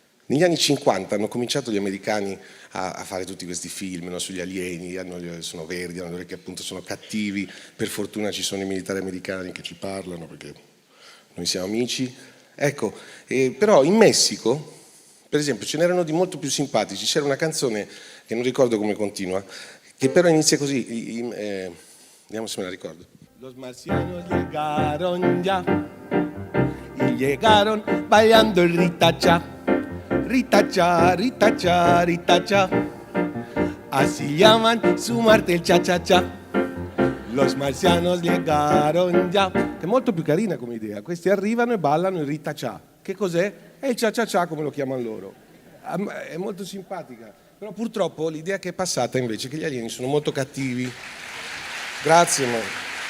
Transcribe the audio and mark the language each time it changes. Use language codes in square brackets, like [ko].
[it] Negli anni 50 hanno cominciato gli americani a fare tutti questi film, no, sugli alieni, sono verdi, hanno che appunto sono cattivi, per fortuna ci sono i militari americani che ci parlano perché noi siamo amici. Ecco, però in Messico, per esempio, ce n'erano di molto più simpatici, c'era una canzone che non ricordo come continua, che però inizia così, vediamo se me la ricordo. [es] Los marcianos llegaron ya y llegaron bailando el ritacha, ritacha, ritacha, ritacha, así llaman su Marte el cha-cha-cha. Los marcianos llegaron ya, [it] che è molto più carina come idea, questi arrivano e ballano il ritacha. Che cos'è? È il cha-cha-cha come lo chiamano loro. È molto simpatica. Però purtroppo l'idea che è passata invece è che gli alieni sono molto cattivi. Grazie, amore.